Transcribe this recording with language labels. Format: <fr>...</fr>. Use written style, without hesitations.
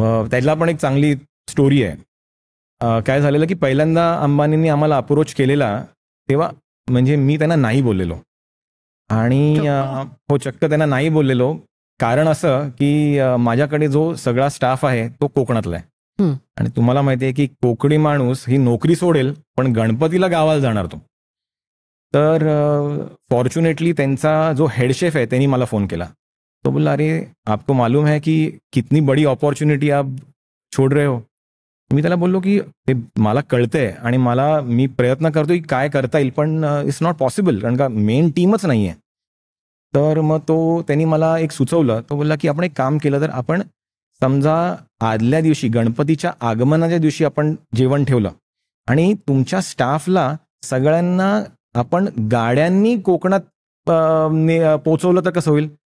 <mr>त्याला पण एक चांगली स्टोरी आहे. काय झालेलं की पहिल्यांदा अंबानींनी आम्हाला अप्रोच केलेला तेव्हा म्हणजे मी त्यांना नाही बोललेलो आणि हो, चक्क त्यांना नाही बोललेलो. कारण असं की माझ्याकडे जो सगळा स्टाफ आहे तो कोकणातला आहे. हं. आणि तुम्हाला माहिती आहे की कोकणी माणूस ही नोकरी सोडेल पण गणपतीला गावाला जाणार तो. तर फॉर्च्युनेटली त्यांचा जो हेड शेफ आहे त्यांनी मला फोन केला. तो बोलला,</mr> <hi>अरे आपको मालूम है कि कितनी बड़ी अपॉर्च्युनिटी आप छोड़ रहे हो.</hi> <mr>मी त्याला बोललो की ते मला कळतंय आणि मी प्रयत्न करतोय की काय करता येईल, पण</mr> <en>it's not possible,</en> <mr>कारण का मेन टीमच नाहीये. तर मग त्यांनी मला एक सुचवलं. तो बोलला की आपण एक काम केलं तर आपण समजा आदल्या दिवशी गणपतीच्या आगमनाच्या दिवशी आपण जेवण ठेवलं आणि तुमच्या स्टाफला सगळ्यांना आपण गाड्यांनी कोकणात पोहोचवलं तर कसं होईल.</mr>